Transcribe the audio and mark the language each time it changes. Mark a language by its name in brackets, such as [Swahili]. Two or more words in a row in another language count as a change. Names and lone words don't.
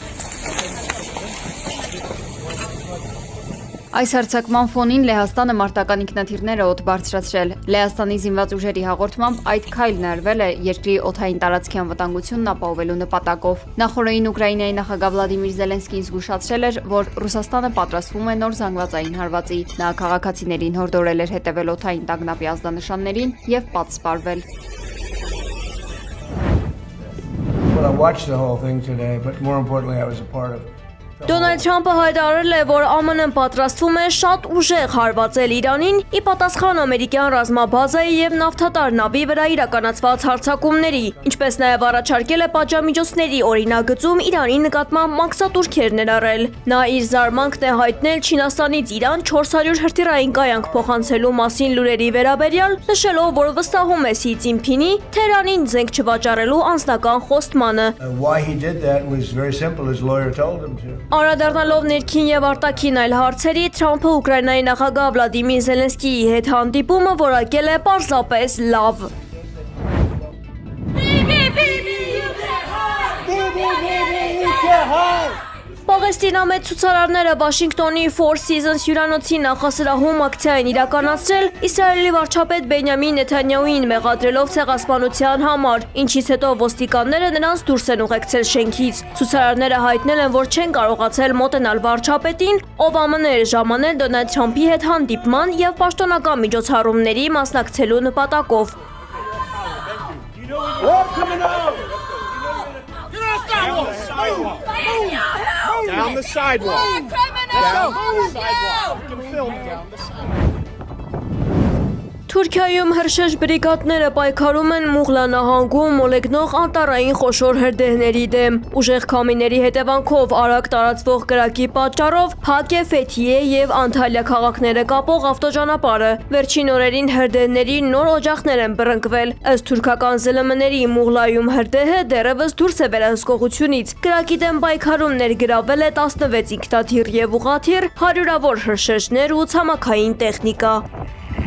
[Armenian] Այս հարձակման ֆոնին Լեհաստանը մարտական ինքնաթիռներ է օդ բարձրացրել։ Լեհաստանի զինված ուժերի հաղորդմամբ այդ քայլն արվել է երկրի օդային տարածքի անվտանգությունն ապահովելու նպատակով։ Նախորդին Ուկրաինայի նախագահ Վլադիմիր Զելենսկին զգուշացրել էր, որ Ռուսաստանը պատրաստվում է նոր զանգվածային հարվածի։ Նա քաղաքացիներին հորդորել էր հետևել օդային տագնապի ազդանշաններին եւ պատսպարվել։ [English] Well, I watched the whole thing today, but more importantly, I was a part of. [Armenian] Դոնալդ Թրամփը հայտարարել է, որ ԱՄՆ-ն պատրաստվում է շատ ուժեղ հարվածել Իրանին՝ ի պատասխան ամերիկյան ռազմաբազայի եւ նավթատար նավի վրա իրականացված հարձակումների, ինչպես նաեւ առաջարկել է պատժամիջոցների օրինագծում Իրանի նկատմամբ մաքսատուրքեր ներառել։ Նա իր զարմանքն է հայտնել Չինաստանից Իրան 400 հրթիռային կայանք փոխանցելու մասին լուրերի վերաբերյալ, նշելով, որ վստահում է Սի Ցինփինի Թեհրանին զենք չվաճառելու անձնական խոստմանը։ [English] Why he did that was very simple. His lawyer told him to. [Armenian] Անդրադառնալով ներքին եւ արտաքին այլ հարցերի, Թրամփը Ուկրաինայի նախագահ Վլադիմիր Զելենսկիի հետ հանդիպումը որակել է պարզապես լավ։ Պաղեստինամետ ցուցարարները Վաշինգտոնի Four Seasons հյուրանոցի նախասրահում ակցիա են իրականացրել Իսրայելի վարչապետ Բենյամին Նեթանյահուին մեղադրելով ցեղասպանության համար, ինչից հետո ոստիկանները նրանց դուրս են ուղեկցել շենքից։ Ցուցարարները հայտնել են, որ չեն կարողացել մոտենալ վարչապետին, ով ԱՄՆ էր ժամանել Դոնալդ Թրամփի հետ հանդիպման եւ պաշտոնական միջոցառումների մասնակցելու նպատակով։ [English] Down the sidewalk. Down the sidewalk. You can film down the sidewalk. [Armenian] Թուրքիայում հրշեջ բրիգադները պայքարում են Մուղլա նահանգում մոլեգնող անտառային խոշոր հրդեհների դեմ։ Ուժեղ քամիների հետևանքով արագ տարածվող կրակի պատճառով փակ է Ֆեթիե եւ Անտալիա քաղաքները կապող ավտոճանապարհը։ Վերջին օրերին հրդեհների նոր օջախներ են բռնկվել։ Ըստ թուրքական ԶԼՄ-ների Մուղլայում հրդեհը դեռևս դուրս է վերահսկողությունից։ Կրակի դեմ պայքարում ներգրավել է 16 ինքնաթիռ եւ ուղղաթիռ, հարյուրավոր հրշեջներ ու ցամաքային տեխնիկա։